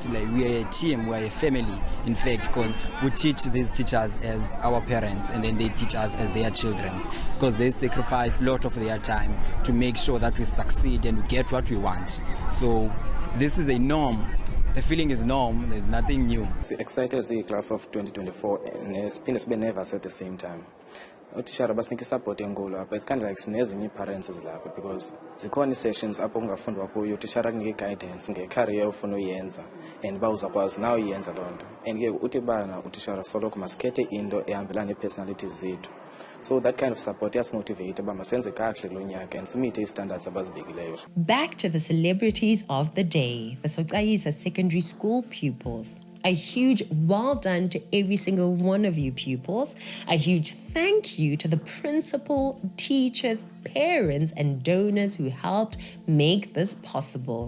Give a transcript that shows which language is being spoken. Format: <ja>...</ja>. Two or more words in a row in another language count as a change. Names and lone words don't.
<en>Like we are a team, we are a family, in fact, because we teach these teachers as our parents, and then they teach us as their children, because they sacrifice a lot of their time to make sure that we succeed and we get what we want. So this is a norm. The feeling is norm. There's nothing new. Excited to see class of 2024, and it's been nervous at the same time.</en> <xh>Utishara basinike support enkulu apha.</xh> <en>It's kind of like</en> <xh>sinezinye parents lapha, because zikhona sessions apho ungafundwa kuyo utishara kunike guidance ngecareer ofuna uyenza and bawuzakwazi nawe uyenza loo nto. And ke uthi bana utishara soloko masikhethe into ehambelana nee-personalities zethu.</xh> <en>So that kind of support</en> <xh>yasimotivate uba masenze kakuhle lo nyaka and simithe ii-standards abazibekileyo.</xh> <en>Back to the celebrities of the day, the Soqhayisa Secondary School pupils. A huge well done to every single one of you pupils. A huge thank you to the principal, teachers, parents, and donors who helped make this possible.</en>